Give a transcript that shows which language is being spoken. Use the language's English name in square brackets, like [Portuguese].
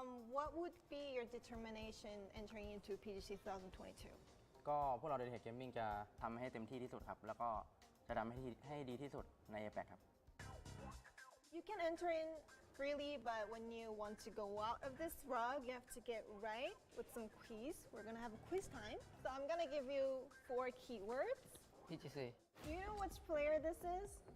[English] What would be your determination entering into PGC 2022? [Thai] ก็พวกเรา Daytech Gaming จะทำให้เต็มที่ที่สุดครับแล้วก็จะทำให้ดีที่สุดใน APAC ครับ [English] You can enter in freely, but when you want to go out of this rug, you have to get right with some quiz. We're gonna have a quiz time. So I'm gonna give you 4 keywords. PGC Do you know which player this is?